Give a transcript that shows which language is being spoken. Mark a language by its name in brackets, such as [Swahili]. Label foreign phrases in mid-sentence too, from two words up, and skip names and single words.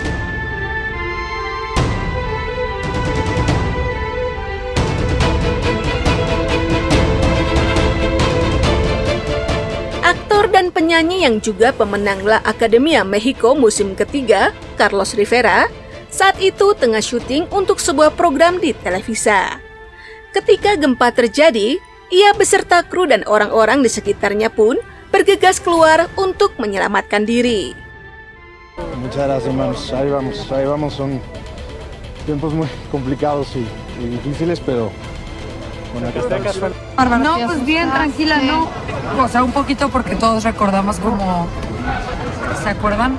[Indonesian] Aktor dan penyanyi yang juga pemenang La Academia Mexico musim ketiga, Carlos Rivera, saat itu tengah syuting untuk sebuah program di Televisa. Ketika gempa terjadi, ia beserta kru dan orang-orang di sekitarnya pun bergegas keluar untuk menyelamatkan diri. [Spanish] Muchas gracias, hermanos. Ahí vamos. Son tiempos muy complicados y difíciles, pero bueno, acá estamos. No, pues bien, tranquila, ¿no? O sea, un poquito porque todos recordamos como, ¿se acuerdan?